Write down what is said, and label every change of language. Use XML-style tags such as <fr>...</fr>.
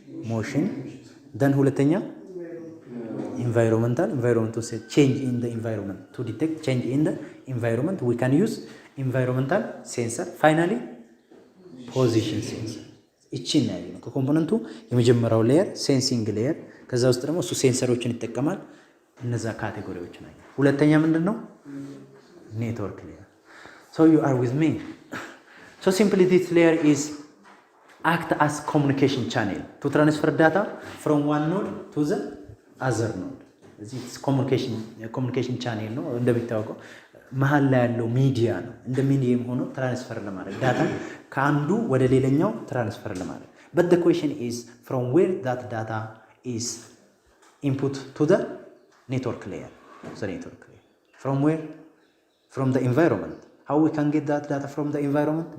<en>ሞሽን። ደን ሁለተኛ ኢንቫይሮንመንታል change in the environment to detect change in the environment we can use environmental sensor. finally position sensor.</en> <am>እቺን ነው ያለው ከኮምፖነንቱ የመጀመሪያው ሌየር ሴንሲንግ ሌየር። ከዛ ውስጥ ደግሞ እሱ ሴንሰሮችን ይጠቀማል። እነዛ ካቴጎሪዎች ናቸው። ሁለተኛ ምንድነው?</am> <en>ኔትወርክ ሌየር። so you are with me. so simply this layer is act as communication channel to transfer data from one node to the other node. this communication channel</en> <am>ነው እንደሚታወቀው መሃል ላይ ያለው ሚዲያ ነው። እንደ ሚዲየም ሆኖ ትራንስፈር ለማድረግ</am> <en>ዳታ ከአንዱ ወደ ሌላኛው ትራንስፈር ለማድረግ but the question is from where that data is input to the network layer. From where? From the environment. How we can get that data from the environment?</en>